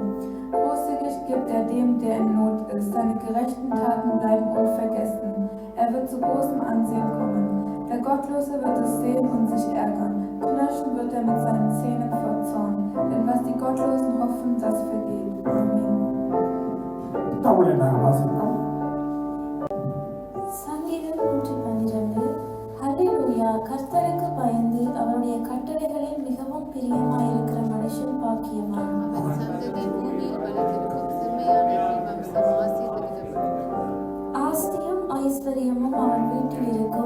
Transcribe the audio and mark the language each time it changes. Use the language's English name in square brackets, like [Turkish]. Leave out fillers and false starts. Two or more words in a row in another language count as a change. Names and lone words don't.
[German] Großzügig gibt er dem, der in Not ist. Seine gerechten Taten bleiben unvergessen. Er wird zu großem Ansehen kommen. Der Gottlose wird es sehen und sich ärgern. Knirschen wird er mit seinen Zähnen vor Zorn. Denn was die Gottlosen hoffen, das vergeht. Amen. [Tamil] சங்கீதம் 112. ஹல்லேலூயா, கர்த்தருக்கு பயந்து அவருடைய கட்டளைகளில் மிகவும் பிரியமாயிருக்கிற மனுஷன் பாக்கியவான். ஆஸ்தியும் ஐஸ்வர்யமும் அவன் வீட்டில் இருக்கும்.